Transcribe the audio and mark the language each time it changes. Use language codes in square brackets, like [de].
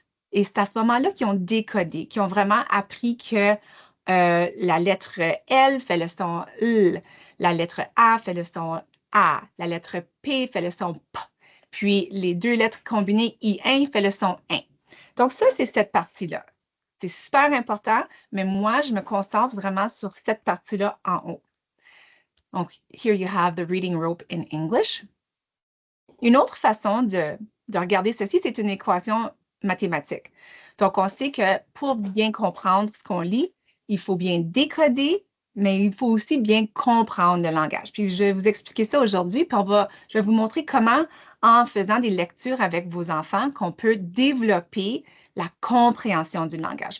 [fr] Et c'est à ce moment-là qu'ils ont décodé, qu'ils ont vraiment appris que la lettre L fait le son L, la lettre A fait le son A, la lettre P fait le son P, puis les deux lettres combinées I1 fait le son 1. Donc, ça, c'est cette partie-là. C'est super important, mais moi, je me concentre vraiment sur cette partie-là en haut. [en] Donc, here you have the reading rope in English. [fr] Une autre façon de regarder ceci, c'est une équation mathématique. Donc, on sait que pour bien comprendre ce qu'on lit, il faut bien décoder, mais il faut aussi bien comprendre le langage. Puis, je vais vous expliquer ça aujourd'hui, puis je vais vous montrer comment, en faisant des lectures avec vos enfants, qu'on peut développer la compréhension du langage.